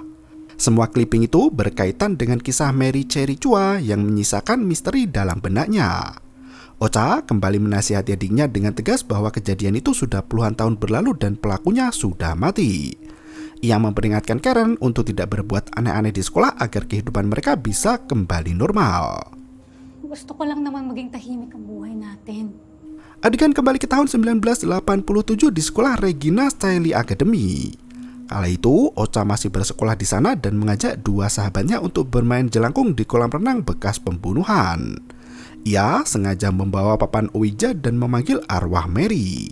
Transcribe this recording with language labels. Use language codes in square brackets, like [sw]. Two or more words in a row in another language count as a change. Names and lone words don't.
[id] Semua clipping itu berkaitan dengan kisah Mary Cherry Chua yang menyisakan misteri dalam benaknya. Ocha kembali menasihati adiknya dengan tegas bahwa kejadian itu sudah puluhan tahun berlalu dan pelakunya sudah mati. Ia memperingatkan Karen untuk tidak berbuat aneh-aneh di sekolah agar kehidupan mereka bisa kembali normal. [tl] Gusto ko lang naman maging tahimik ang buhay natin. [id] Adegan kembali ke tahun 1987 di sekolah Regina Styli Academy. Kala itu, Ocha masih bersekolah di sana dan mengajak dua sahabatnya untuk bermain jelangkung di kolam renang bekas pembunuhan. Ia sengaja membawa papan Ouija dan memanggil arwah Mary.